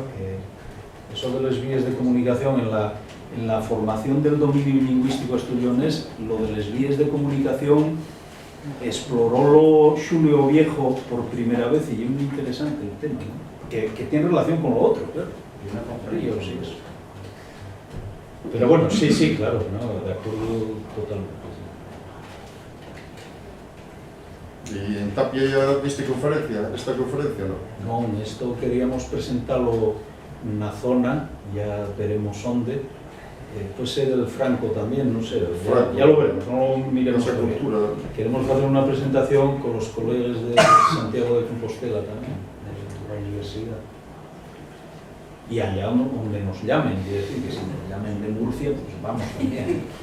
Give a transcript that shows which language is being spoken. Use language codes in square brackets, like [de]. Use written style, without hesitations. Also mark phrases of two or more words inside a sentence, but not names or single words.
[es] Eso de las vías de comunicación en la formación del dominio lingüístico asturionés, lo de las vías de comunicación exploró Xulio Viejo por primera vez y es muy interesante el tema, ¿no? que tiene relación con lo otro, claro. Y una conferencia, sí, eso. Pero bueno, sí, claro, ¿no? De acuerdo totalmente. Y en Tapia ya viste esta conferencia, ¿no? [gl] Non, isto queríamos presentalo na zona, [es] ya veremos onde. Puede ser el Franco también, no sé, ya lo veremos, no lo miremos Esa todavía. cultura. Queremos hacer una presentación con los colegas de Santiago de Compostela también, de la universidad. Y allá donde nos llamen, quiere decir que si nos llamen de Murcia, pues vamos también.